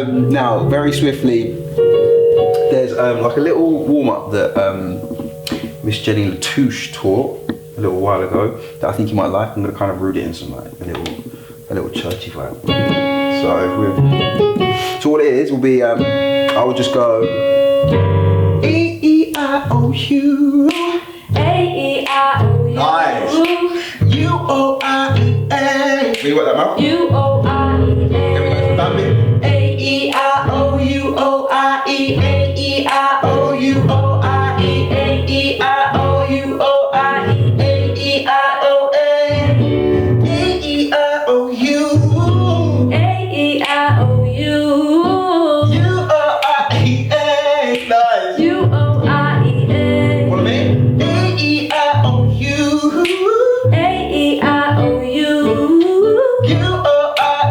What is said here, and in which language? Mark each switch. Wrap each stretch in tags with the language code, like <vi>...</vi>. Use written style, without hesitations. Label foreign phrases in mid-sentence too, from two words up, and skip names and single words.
<en>Now, very swiftly, there's like a little warm-up that Miss Jenny Latouche taught a little while ago that I think you might like. I'm going to kind of root it in some like a little churchy vibe. So what it is will be I will just go E-E-I-O-U A-E-I-O-U. Nice. U-O-I-E-A. Can you work that out? U-O-I-E-A. Can we go to that bit? A-E-I-O-U-O-I-E. A-E-I-O-U-O-I-E. A-E-I-O-U-O-I-E. A-E-I-O-A. A-E-I-O-U. A-E-I-O-U. U-O-I-E-A. Nice. U-O-I-E-A. What do I mean? A-E-I-O-U. A-E-I-O-U. U-O-I-E-A.</en>